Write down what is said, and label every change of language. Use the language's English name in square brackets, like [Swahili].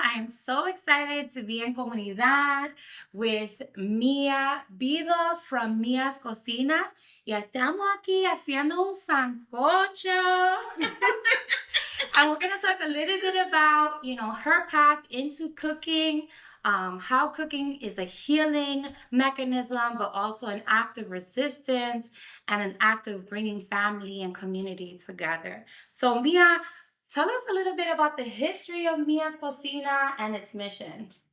[English] I am so excited to be in Comunidad with Mia Bido from Mia's Cocina. [Spanish] Y estamos aquí haciendo un sancocho. [English] And we're going to talk a little bit about, her path into cooking, how cooking is a healing mechanism, but also an act of resistance and an act of bringing family and community together. So, Mia, tell us a little bit about the history of Mia's Cocina and its mission.